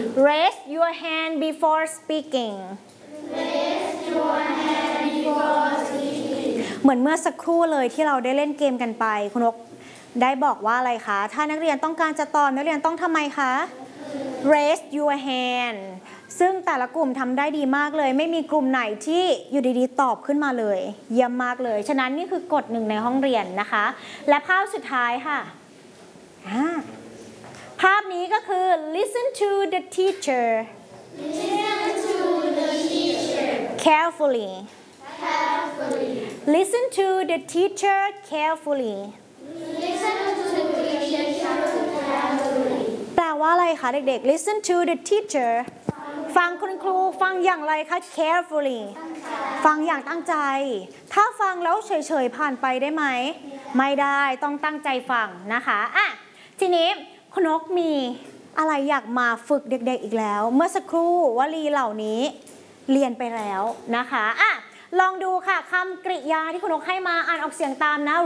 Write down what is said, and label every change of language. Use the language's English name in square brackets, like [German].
[English] Raise your hand before speaking. Raise your hand before speaking. [Thai] เหมือนเมื่อสักครู่เลยที่เราได้เล่นเกมกันไปคุณนกได้บอกว่าอะไรคะถ้านักเรียนต้องการจะตอบนักเรียนต้องทำไมคะ [English] Raise your hand. [Thai] ซึ่งแต่ละกลุ่มทำได้ดีมากเลยไม่มีกลุ่มไหนที่อยู่ดีๆตอบขึ้นมาเลยเยี่ยมมากเลยฉะนั้นนี่คือกฎหนึ่งในห้องเรียนนะคะและภาพสุดท้ายค่ะภาพนี้ก็คือ [English] listen to the teacher carefully listen to the teacher carefully listen to the teacher carefully [Thai] แปลว่าอะไรคะเด็กๆ [English] listen to the teacher [Thai] ฟังคุณครูฟังอย่างไรคะ carefully ฟังอย่างตั้งใจถ้าฟังแล้วเฉยๆผ่านไปได้ไหม ไม่ได้ต้องตั้งใจฟังนะคะอ่ะทีนี้คุณนกมีอะไรอยากมาฝึกเด็กๆอีกแล้วเมื่อสักครู่วลีเหล่านี้เรียนไปแล้วนะคะอ่ะลองดูค่ะคำกริยาที่คุณนกให้มาอ่านออกเสียงตามนะ